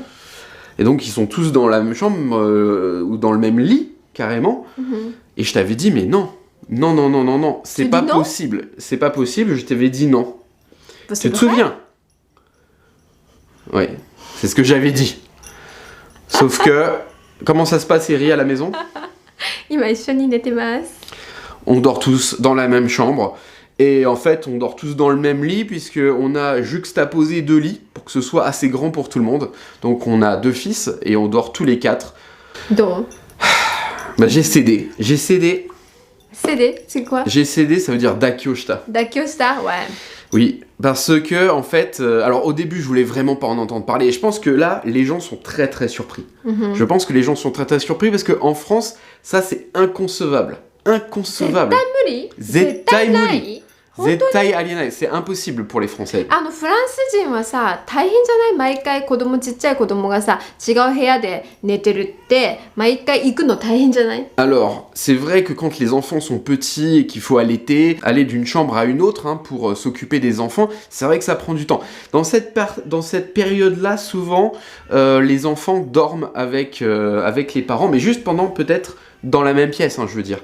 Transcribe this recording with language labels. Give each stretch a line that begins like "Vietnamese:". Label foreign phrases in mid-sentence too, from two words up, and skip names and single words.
French: Et donc, ils sont tous dans la même chambre, ou dans le même lit, carrément. Et je t'avais dit, mais non. Non. C'est pas possible. C'est pas possible, je t'avais dit non. Tu te souviens? Oui, c'est ce que j'avais dit. Sauf que, comment ça se passe, Eri, à la maison?
Japanese: 今一緒に寝てます。
French: On dort tous dans la même chambre. Et en fait, on dort tous dans le même lit, puisqu'on a juxtaposé 2 lits, pour que ce soit assez grand pour tout le monde. Donc on a 2 fils, et on dort tous les 4. Donc Bah j'ai cédé. cédé, c'est quoi? J'ai cédé, ça veut dire dakyoshita. Dakyoshita, ouais. Oui, parce que, en fait, alors au début, je voulais vraiment pas en entendre parler. Et je pense que là, les gens sont très très surpris. Je pense que les gens sont très très surpris, parce qu'en France, ça c'est inconcevable. Inconcevable.
Japanese: 絶対無理。絶対ありえない。
French: C'est impossible pour les Français.
Japanese: フランス人はさ、大変じゃない？毎回ちっちゃい子供がさ、違う部屋で寝てるって毎回行くの大変じゃない？
French: Alors, c'est vrai que quand les enfants sont petits et qu'il faut allaiter, aller d'une chambre à une autre pour s'occuper des enfants, c'est vrai que ça prend du temps. Dans cette période-là, souvent, les enfants dorment avec les parents, mais juste pendant peut-être dans la même pièce, je veux dire.